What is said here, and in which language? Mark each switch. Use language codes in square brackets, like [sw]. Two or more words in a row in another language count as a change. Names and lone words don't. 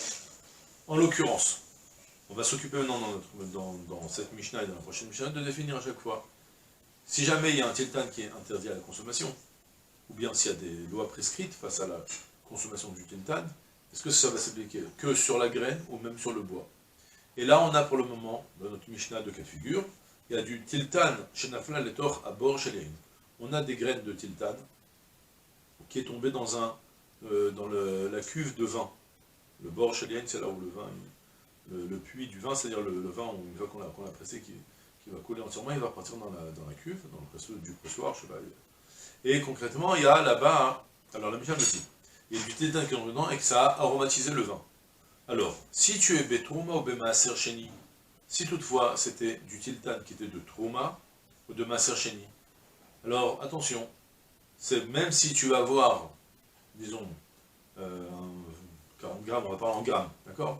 [fr] En l'occurrence, on va s'occuper maintenant dans cette Mishnah et dans la prochaine Mishnah de définir à chaque fois, si jamais il y a un tiltan qui est interdit à la consommation, ou bien s'il y a des lois prescrites face à la consommation du tiltan, est-ce que ça va s'appliquer que sur la graine ou même sur le bois? Et là, on a pour le moment, dans notre Mishnah de cas de figure, il y a du tiltan, [he] שנפל לתוך הבור של יין. [fr] On a des graines de tiltan qui est tombé dans la cuve de vin. [he] Le בור של יין, [fr] c'est là où le vin, le puits du vin, c'est-à-dire le vin, une fois qu'on l'a pressé, qui va couler entièrement, il va repartir dans la cuve, dans du pressoir, je sais pas. Et concrètement, il y a là-bas, alors la Mishnah me dit, il y a du tiltan qui est dedans et que ça a aromatisé le vin. Alors, si tu es betrouma ou [he] במעשר שני, [fr] si toutefois c'était du tiltan qui était de trouma ou de [he] מעשר שני, [fr] alors attention, c'est même si tu vas avoir, disons, 40 grammes, on va parler en grammes, d'accord?